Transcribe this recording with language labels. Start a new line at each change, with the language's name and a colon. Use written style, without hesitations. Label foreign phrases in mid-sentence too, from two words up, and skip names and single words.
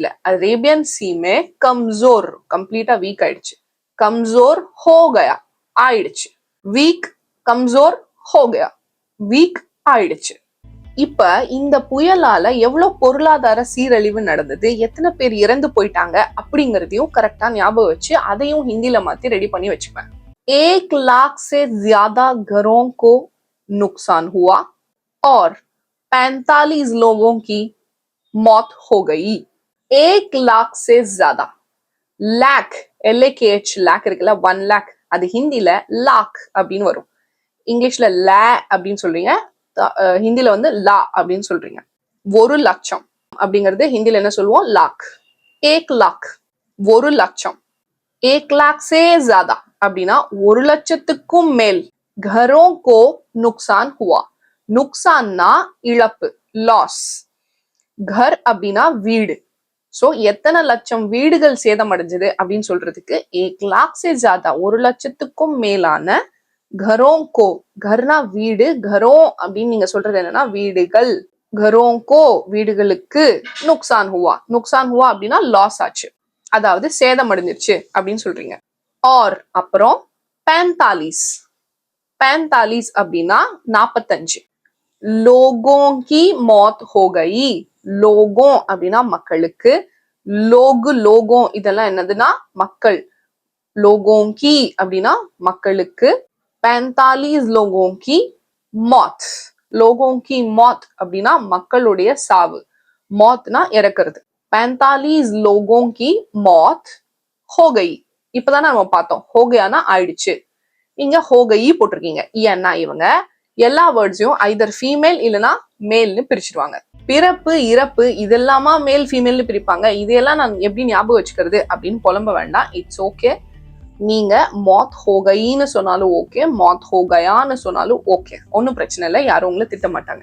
Hindi: अरेबियन सी में कमज़ोर
Tamil: கம்ப்ளீட்டா வீக் ஆயிடுச்சு,
Hindi: कमज़ोर हो गया
Tamil: ஆயிடுச்சு, வீக்
Hindi: कमज़ोर हो गया
Tamil: வீக் ஆயிடுச்சு. இப்ப இந்த புயலால எவ்வளவு பொருளாதார சீரழிவு நடந்தது, எத்தனை பேர் இறந்து போயிட்டாங்க அப்படிங்கறதையும் கரெக்டா ஞாபகம் வச்சு அதையும் ஹிந்தில மாத்தி ரெடி பண்ணி வச்சுப்பேன்.
Hindi: 1 लाख से ज्यादा घरों को नुकसान हुआ और 45 लोगों की मौत हो गई. 1 लाख से ज्यादा.
Tamil: லேக், LAKH லேக் இருக்குல்ல, 1 லேக், அது ஹிந்தில லாக் அப்படின்னு வரும். இங்கிலீஷ்ல லே அப்படின்னு சொல்றீங்க, ஹிந்தில வந்து லா அப்படின்னு சொல்றீங்க. 1 லட்சம் அப்படிங்கிறது ஹிந்தில என்ன சொல்லுவோம், லாக். 1 लाख 1 லட்சம்.
Hindi: 1 लाख से ज्यादा
Tamil: அப்படின்னா 1 லட்சத்துக்கும் மேல்.
Hindi: घरों को नुकसान हुआ.
Tamil: நுக்சான்னா இழப்பு, லாஸ். घर அப்படின்னா வீடு. சோ எத்தனை லட்சம் வீடுகள் சேதமடைஞ்சது அப்படின்னு சொல்றதுக்கு
Hindi: 1 लाख से ज्यादा
Tamil: 1 லட்சத்துக்கும் மேலான
Hindi: घरों को,
Tamil: घरना வீடு, घरों அப்படின்னு நீங்க சொல்றது என்னன்னா வீடுகள்,
Hindi: घरों को
Tamil: வீடுகளுக்கு,
Hindi: नुकसान हुआ, नुकसान हुआ
Tamil: அப்படின்னா லாஸ் ஆச்சு, அதாவது சேதமடைஞ்சிருச்சு அப்படின்னு சொல்றீங்க. और அப்புறம் 45 45 அப்படின்னா 45.
Hindi: लोगों की मौत हो गई.
Tamil: लोगों அப்படின்னா மக்களுக்கு, லோகோ இதெல்லாம் என்னதுன்னா மக்கள்.
Hindi: लोगों की
Tamil: அப்படின்னா மக்களுக்கு,
Hindi: 45 लोगों की मौत. लोगों की मौत
Tamil: அப்படின்னா மக்களுடைய சாவு, மௌத்னா இறக்குறது.
Hindi: 45 लोगों की मौत हो गई.
Tamil: இப்பதானே நம்ம பார்த்தோம்,
Hindi: हो गयाனா
Tamil: ஆயிடுச்சு. இங்க
Hindi: हो गई
Tamil: போட்டிருக்கீங்க, ஏன்னா இவங்க எல்லா வேர்ட்ஸையும்
English: either female
Tamil: இல்லைன்னா மேல்னு பிரிச்சிருவாங்க. பிறப்பு இறப்பு இதெல்லாமா
English: male female
Tamil: பிரிப்பாங்க, இதையெல்லாம் நான் எப்படி ஞாபகம் வச்சுக்கிறது அப்படின்னு புலம்ப வேண்டாம்.
English: it's okay.
Tamil: நீங்க
Hindi: मौत हो गई
Tamil: சொன்னாலும் ஓகே,
Hindi: मौत हो गया
Tamil: சொன்னாலும் ஓகே, ஒன்னும் பிரச்சனை இல்லை, யாரும் உங்களை திட்ட மாட்டாங்க.